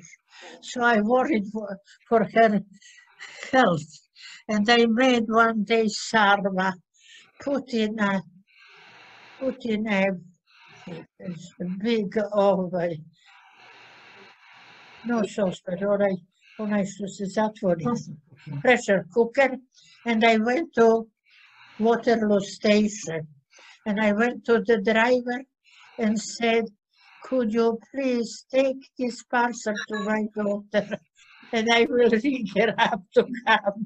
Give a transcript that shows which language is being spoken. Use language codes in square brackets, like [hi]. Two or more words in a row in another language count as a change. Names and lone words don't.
[en] So I worried for her health, and I made one day sarma, put in a big oven. No saucepan, [sr] onaj što se zatvori, [en] pressure cooker, and I went to Waterloo Station, and I went to the driver and said, could you please take this parcel to my daughter, and I will ring her up to come.